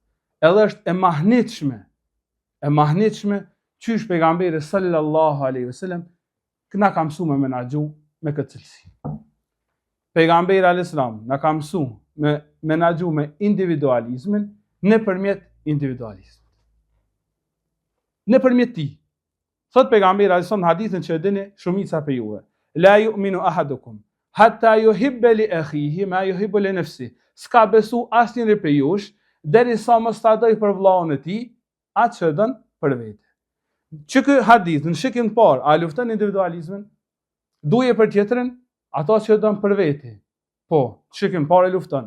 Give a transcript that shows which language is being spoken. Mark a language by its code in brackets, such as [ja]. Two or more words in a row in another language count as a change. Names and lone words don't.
[sq] Edhe është e mahnitshme qysh pejgamberi [ar] صلى الله عليه وسلم [sq] na ka mësu me menaxhu me këtë cilësi. Pejgamberi [ar] عليه السلام [sq] na ka mësu me menaxhu me individualizmin nëpërmjet individualizmit. Nëpërmjet ti. Thot pejgamberi [ar] عليه السلام [sq] në hadithin që e dini shumica për juve: [ar] لا يؤمن أحدكم حتى يحب لأخيه ما يحب لنفسه. [sq] S'ka besu asnjëri për jush derisa mos ta doj për vllahun e tij atë që don për vete. Që ky hadith në shikin parë, a lufton individualizmin? Duje për tjetrin, ato që don për vete. Po, shikin parë lufton.